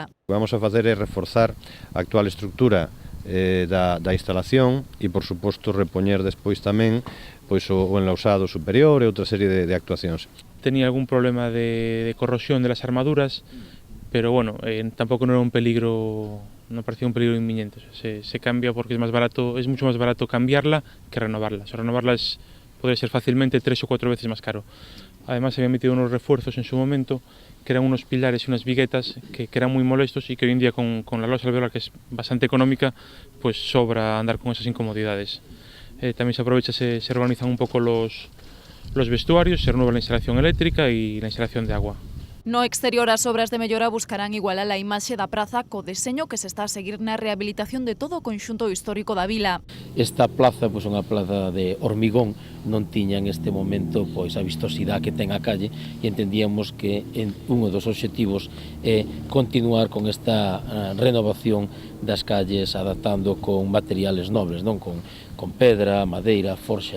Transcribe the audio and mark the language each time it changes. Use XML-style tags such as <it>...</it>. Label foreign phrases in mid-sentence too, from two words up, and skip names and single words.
<gl>O que vamos a facer é reforzar a actual estrutura da instalación e, por suposto, repoñer despois tamén o enlausado superior e outra serie de actuacións.</gl> <es>Tenía algún problema de corrosión de las armaduras, pero bueno,</es> <gl>tampouco non era</gl> <es>un peligro, non parecía un peligro inminente. Se cambia porque es mucho más barato cambiarla que renovarla. Renovarla podría ser fácilmente 3 o 4 veces más caro. Además, se habían metido unos refuerzos en su momento, que eran unos pilares y unas viguetas que eran muy molestos y que hoy en día con la losa alveolar, que es bastante económica, pues sobra andar con esas incomodidades. También se aprovecha, se reorganizan un poco los vestuarios, se renueva la instalación eléctrica y la instalación de agua.</es> <gl>No exterior, as obras de mellora buscarán igualar a imaxe da praza co deseño que se está a seguir na rehabilitación de todo o conxunto histórico da vila. Esta plaza, pois unha</gl> <es>plaza de hormigón,</es> <gl>non tiña en este momento pois a vistosidade que ten a calle e entendíamos que un dos obxectivos é continuar con esta renovación das calles adaptando con materiales nobles, non con pedra, madeira, forxa.</gl>